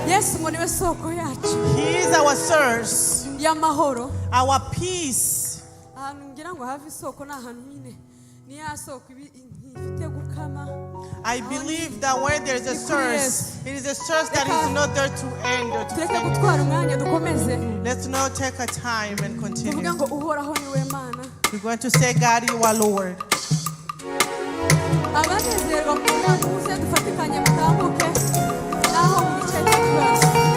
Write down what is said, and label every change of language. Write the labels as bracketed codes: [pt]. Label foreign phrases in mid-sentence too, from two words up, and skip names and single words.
[rw] yesu ngo niwe soko yacu [en] He is our source, [rw] y'amahoro. [en] our peace. [rw] Ahantu ngira ngo have isoko ni ahantu nyine ni ya soko ifite gukama. [en] I believe that when there is a source, it is a source that is not there to end or to [rw] tureke [en] finish. [rw] gutwara umwanya dukomeze [en] Let's not take a time and [rw] tuvuge [en] continue. [rw] ngo uhoraho niwe mana. [en] We're going to say, God, you are Lord. [rw] Abanezerwa kugira ngo muze dufatikanye mutambuke naho mu gice cy'ikibazo.